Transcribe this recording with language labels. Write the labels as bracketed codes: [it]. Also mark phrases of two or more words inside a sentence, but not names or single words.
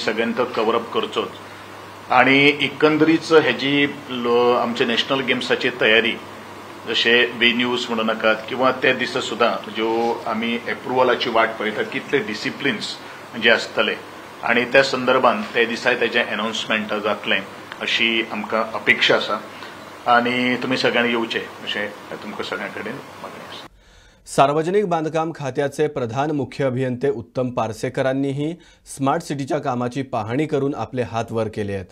[kok] सगळ्यांनी तो कवर अप करचोच आणि एकंदरीत हेजी आमच्या नॅशनल गेम्साची तयारी जशे वेन्यूज म्हणू नाकात किंवा त्या दिसा सुद्दां ज्यो आमी एप्रुवलाची वाट पळयतात कितले डिसिप्लिन्स जे आसतले आणि त्या संदर्भान त्या दिसा तेजें अनाउन्समेंट जातलें अशी आमकां अपेक्षा आसा आणि तुमी सगळ्यांनी येवचे अशें तुमकां सगळ्यां कडेन मागणी आसा. [mr] सार्वजनिक बांधकाम खात्याचे प्रधान मुख्य अभियंते उत्तम पार्सेकरांनीही स्मार्ट सिटीच्या कामाची पाहणी करून आपले हात वर केले आहेत.